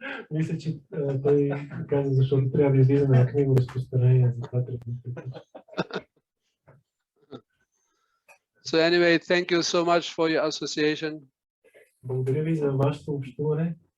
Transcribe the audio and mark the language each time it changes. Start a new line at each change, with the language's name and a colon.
Bulgarian: Мисля, че той каза, защото трябва да излизаме на книгоразпространение.
English: So anyway, thank you so much for your association.
Bulgarian: Благодаря ви за вашето общуване.